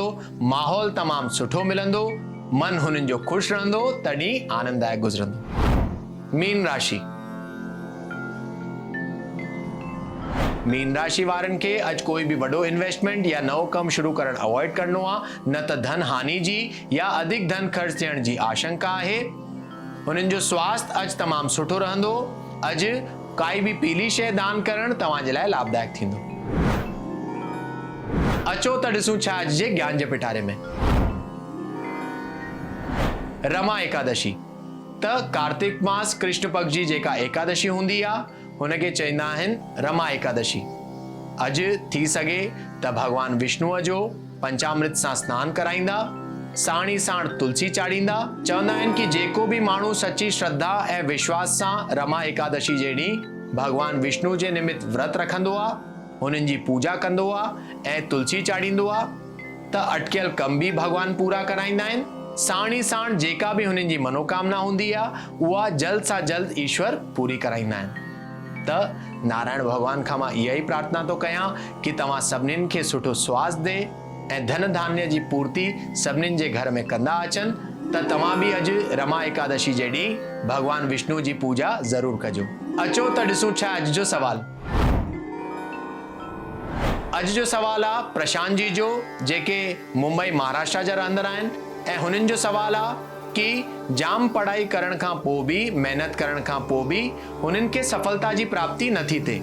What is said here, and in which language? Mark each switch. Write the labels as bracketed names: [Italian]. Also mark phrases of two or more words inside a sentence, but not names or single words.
[Sindhi] माहौल तमामु सुठो मिलंदो। मन हुननि जो खुश रहंदो, तॾहिं आनंददायक गुज़रंदो। मीन राशि। मीन राशि वारनि खे अॼु कोई बि वॾो इन्वेस्टमेंट या नओं कमु शुरू करणु अवॉइड करणो आहे, न त धन हानि जी या अधिक धन ख़र्च थियण जी आशंका आहे। हुननि जो स्वास्थ्य अॼु तमामु सुठो रहंदो। अॼु काई बि पीली शइ दान करण तव्हांजे लाइ लाभदायक थींदो। अचो त ॾिसूं छा अॼु जे ज्ञान जे पिटारे में। रमा एकादशी त कार्तिक मास कृष्ण पक्ष जी जेका एकादशी हूंदी आहे हुनखे चईंदा आहिनि रमा एकादशी। अॼु थी सघे त भगवान विष्णुअ जो पंचामृत सां सनानु कराईंदा। साण ई साण तुलसी चाढ़ींदा। चवंदा आहिनि कि जेको बि माण्हू सची श्रद्धा ऐं विश्वास सां रमा एकादशी जे ॾींहुं भगवान विष्णु जे निमित्त व्रत रखंदो आहे, हुननि जी पूजा कंदो आहे ऐं तुलसी चाढ़ींदो आहे त अटकियल कम बि भगवान पूरा कराईंदा आहिनि। साण ई साण जेका बि हुननि जी मनोकामना हूंदी आहे उहा जल्द सां जल्द ईश्वर पूरी कराईंदा आहिनि। त नारायण भगवान खां मां इहा ई प्रार्थना थो कयां कि तव्हां सभिनीनि खे सुठो स्वास्थ्य दे ऐं धन धान्य जी पूर्ति सभिनीनि जे घर में कंदा अचनि त तव्हां बि अॼु रमा एकादशी जे ॾींहुं भगवान विष्णु जी पूजा ज़रूर कजो। अचो त ॾिसूं छा अॼु जो सवाल। अॼु जो सवाल आहे प्रशांत जी जो, जेके मुंबई महाराष्ट्र जा रहंदड़ आहिनि ऐं हुननि जो सवाल आहे कि जाम पढ़ाई करण खां पोइ बि, मेहनत करण खां पोइ बि हुननि खे सफलता जी प्राप्ति नथी थिए।